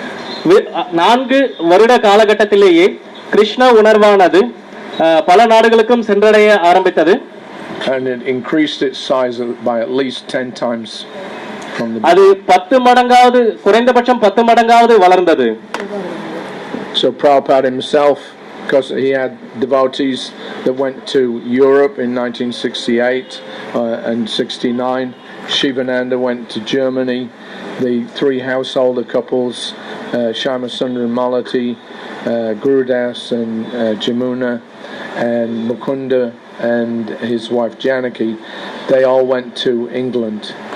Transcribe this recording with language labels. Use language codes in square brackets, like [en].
[ta] 4 வருட காலகட்டத்திலேயே கிருஷ்ண உணர்வானது பல நாடுகளுக்கும் சென்றடைய ஆரம்பித்தது. [en] And it increased its size by at least 10 times from the [ta] அது 10 மடங்காவது குறைந்தபட்சம் 10 மடங்காவது வளர்ந்தது. [en] So Prabhupada himself, because he had devotees that went to Europe in 1968 and 69, Shivananda went to Germany, the 3 householder couples, Shyamasundar and Malati, Gurudas and Jamuna, and Mukunda and his wife Janaki, they all went to England.